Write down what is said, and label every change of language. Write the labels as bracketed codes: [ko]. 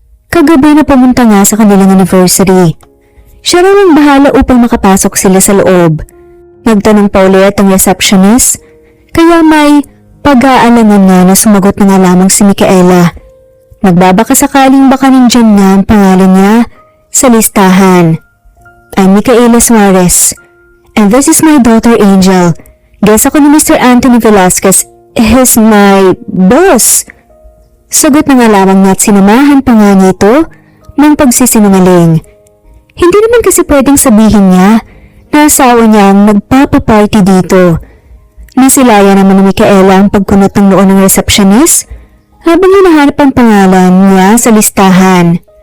[tl] Kagabi na pumunta nga sa kanilang anniversary. Siya raw ang bahala upang makapasok sila sa loob. Nagtanong pa ulit ang receptionist, kaya may pag-aalangan nga na sumagot na nga lamang si Micaela. Nagbabaka sakaling baka nandyan na ang pangalan niya sa listahan. [en] I'm Micaela Suarez, and this is my daughter Angel. [tl] Guess ako ni Mr. Anthony Velasquez. [en] He's my boss. [tl] Sagot na nga lamang niya at sinamahan pa nga nito ng pagsisinungaling. Hindi naman kasi pwedeng sabihin niya na asawa niya ang nagpapaparty dito. Nasilaya naman ni Micaela ang pagkunot ng noo ng receptionist habang hinahanap ang pangalan niya sa listahan.